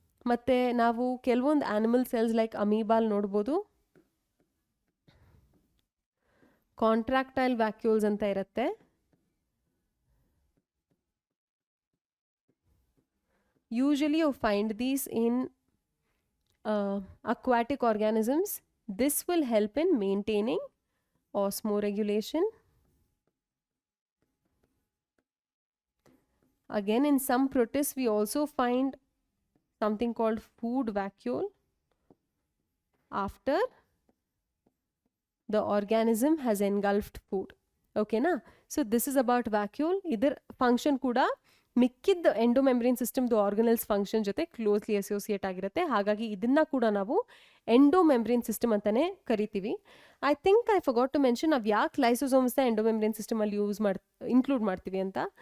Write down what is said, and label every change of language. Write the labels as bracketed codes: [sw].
[kn] ಮತ್ತು ನಾವು ಕೆಲವೊಂದು ಆ್ಯನಿಮಲ್ ಸೆಲ್ಸ್ ಲೈಕ್ ಅಮೀಬಾಲ್ ನೋಡ್ಬೋದು, ಕಾಂಟ್ರಾಕ್ಟೈಲ್ ವ್ಯಾಕ್ಯೂಲ್ಸ್ ಅಂತ ಇರುತ್ತೆ. [en] Usually you find these in aquatic organisms. This will help in maintaining osmoregulation. Again, in some protists we also find something called food vacuole after the organism has engulfed food. Okay na? So this is about vacuole. [kn] Idar function kuda ಮಿಕ್ಕಿದ್ದ endomembrane ಸಿಸ್ಟಮ್ದು organelles function ಜೊತೆ closely associate ಆಗಿರುತ್ತೆ. ಹಾಗಾಗಿ ಇದನ್ನ ಕೂಡ ನಾವು endomembrane system ಅಂತಾನೆ ಕರಿತೀವಿ. [en] I think I forgot to mention [kn] ನಾವು ಯಾಕೆ ಲೈಸೋಸೋಮ್ಸ್ನ ಎಂಡೋಮೆಂಬ್ರೇನ್ ಸಿಸ್ಟಮಲ್ಲಿ ಇನ್ಕ್ಲೂಡ್ ಮಾಡ್ತೀವಿ ಅಂತ.